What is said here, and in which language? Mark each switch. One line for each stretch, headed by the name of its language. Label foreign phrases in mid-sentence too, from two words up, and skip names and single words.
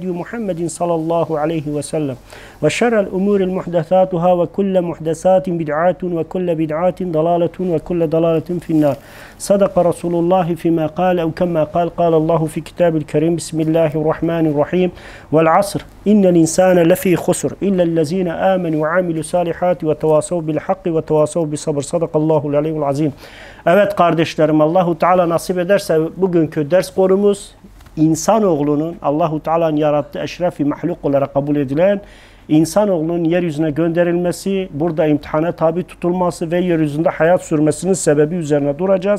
Arabic: محمد صلى الله عليه وسلم وشر الأمور محدثاتها وكل محدثات بدعات وكل بدعات ضلالة وكل ضلالة في النار صدق رسول الله فيما قال أو كما قال الله في كتاب الكريم بسم الله الرحمن الرحيم والعصر إن الإنسان لفي خسر إلا الذين آمنوا وعملوا الصالحات وتواصوا بالحق وتواصوا بالصبر صدق الله العلي العظيم.
Turkish: Evet kardeşlerim, Allahu Teala nasip ederse bugünkü ders konumuz insanoğlunun Allahu Teala'nın yarattığı eşrefi mahluk olarak kabul edilen insanoğlunun yeryüzüne gönderilmesi, burada imtihana tabi tutulması ve yeryüzünde hayat sürmesinin sebebi üzerine duracağız.